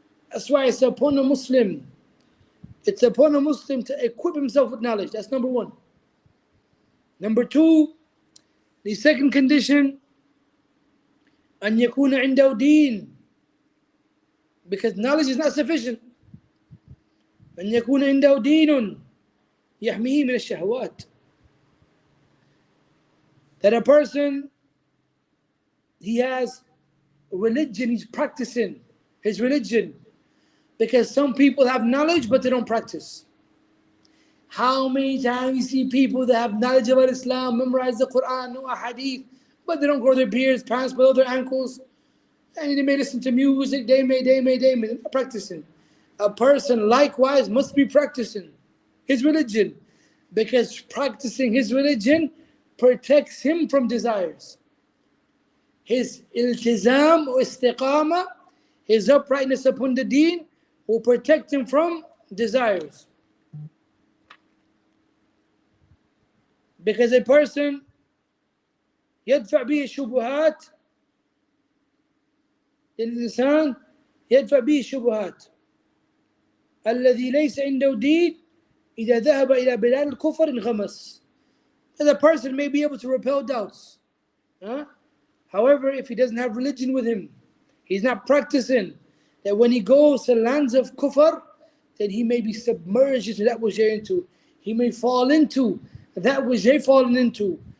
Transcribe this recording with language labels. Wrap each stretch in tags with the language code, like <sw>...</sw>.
<en>That's why it's upon a Muslim. It's upon a Muslim to equip himself with knowledge. That's number one. Number two, the second condition,</en> <ar>أن يكون عنده دين,</ar> <en>because knowledge is not sufficient.</en> <ar>أن يكون عنده دين يحميه من الشهوات.</ar> <en>That a person, he has a religion, he's practicing his religion. Because some people have knowledge but they don't practice. How many times you see people that have knowledge about Islam, memorize the Quran, know a hadith, but they don't grow their beards, pants below their ankles, and they may listen to music, they may, they're not practicing. A person likewise must be practicing his religion, because practicing his religion protects him from desires. His iltizam or istiqama, his uprightness upon the deen, will protect him from desires. Because a person</en> <ar>يدفع به الشبهات الإنسان يدفع به الشبهات الذي ليس عنده دين إذا ذهب إلى بلاد الكفر انغمس.</ar> <en>As a person may be able to repel doubts. However, if he doesn't have religion with him, he's not practicing, that when he goes to lands of kufr, then he may be submerged into that which they're into. He may fall into that which they're falling into.</en>